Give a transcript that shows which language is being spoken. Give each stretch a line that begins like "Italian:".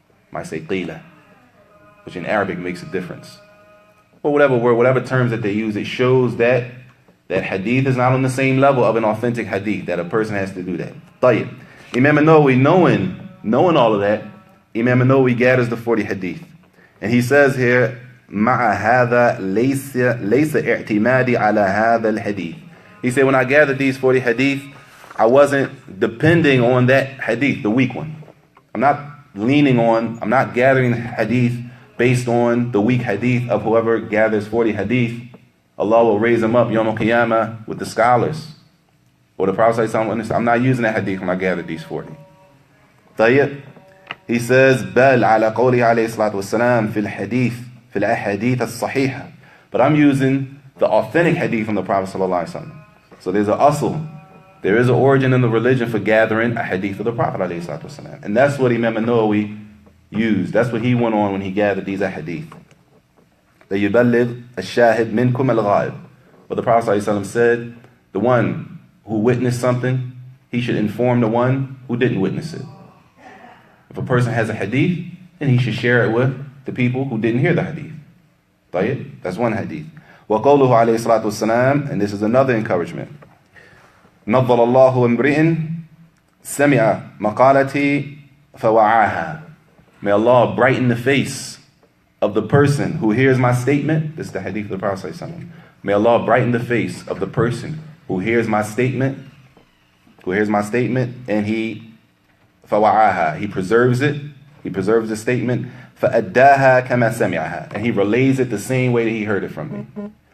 English: Might say qila, which in Arabic makes a difference. But whatever word, whatever terms that they use, it shows that that hadith is not on the same level of an authentic hadith, that a person has to do that.
Arabic: طيب.
English: Imam An-Nawawi, knowing all of that, Imam An-Nawawi gathers the 40 hadith. And he says here,
Arabic: مع هذا ليس اعتمادي على هذا الحديث.
English: He said, when I gathered these 40 hadith, I wasn't depending on that hadith, the weak one. I'm not gathering hadith based on the weak hadith of whoever gathers 40 hadith. Allah will raise them up Yawm al-Qiyamah with the scholars. Or the Prophet ﷺ, I'm not using that hadith when I gathered these 40.
Arabic: طيب.
English: He says,
Arabic: بل على قوله عليه الصلاة والسلام في الحديث في الأحاديث الصحيحة.
English: But I'm using the authentic hadith from the Prophet ﷺ. So there's an asl. There is an origin in the religion for gathering a hadith of the Prophet ﷺ. And that's what Imam An-Nawawi used. That's what he went on when he gathered these hadith.
Arabic: ليبلغ الشاهد منكم الغائب.
English: But the Prophet ﷺ said, the one who witnessed something, he should inform the one who didn't witness it. If a person has a hadith, then he should share it with the people who didn't hear the hadith. طيب? That's one hadith.
Arabic: وقوله عليه الصلاة والسلام,
English: and this is another encouragement.
Arabic: نظر الله امرئ سمع مقالتي فوعاها.
English: May Allah brighten the face of the person who hears my statement. This is the hadith of the Prophet ﷺ. May Allah brighten the face of the person who hears my statement, and he فوعاها, he preserves it, he preserves the statement,
Arabic: فأداها كما سمعها,
English: and he relays it the same way that he heard it from me.